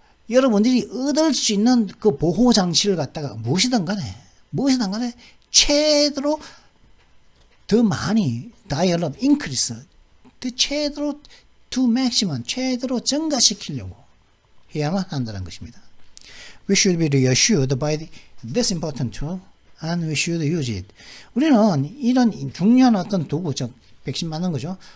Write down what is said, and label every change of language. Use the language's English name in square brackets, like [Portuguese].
[Korean] 여러분들이 얻을 수 있는 그 보호 장치를 갖다가 무엇이든 간에 최대로 더 많이 [English] dial up, increase, [Korean] 최대로 [English] to maximum, [Korean] 최대로 증가시키려고 해야만 한다는 것입니다. [English] We should be reassured by this important tool and we should use it. [Korean] 우리는 이런 중요한 어떤 도구, 즉 백신 맞는 거죠.